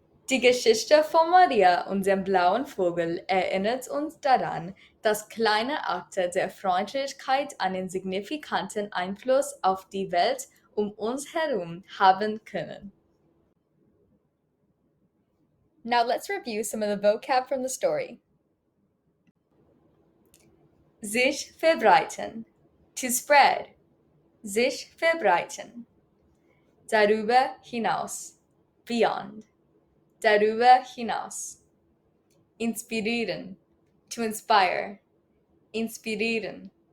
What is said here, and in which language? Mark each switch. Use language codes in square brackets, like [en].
[de] Die Geschichte von Maria und dem blauen Vogel erinnert uns daran, dass kleine Akte der Freundlichkeit einen signifikanten Einfluss auf die Welt um uns herum haben können. [en] Now let's review some of the vocab from the story. [de] Sich verbreiten, [en] to spread, [de] sich verbreiten. Darüber hinaus, [en] beyond, [de] darüber hinaus. Inspirieren, [en] to inspire, [de] inspirieren.